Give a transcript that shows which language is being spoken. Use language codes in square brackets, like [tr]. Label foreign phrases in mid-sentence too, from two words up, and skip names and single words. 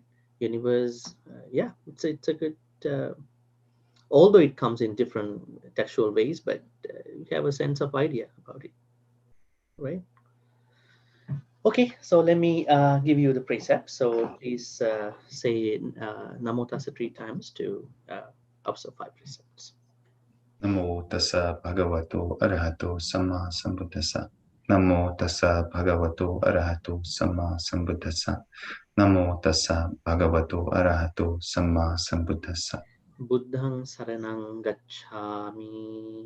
[en] Universe, yeah, it's a good. Although it comes in different textual ways, but you have a sense of idea about it, right? Okay, so let me give you the precept. So please say [pi] Namo Tassa [en] 3 times to observe 5 precepts. [pi] Namo tassa bhagavato arahato samma sambuddhassa. Namo tassa bhagavato arahato samma sambuddhassa. Namo tassa bhagavato arahato samma sambuddhassa. Buddhang saranang gacchami.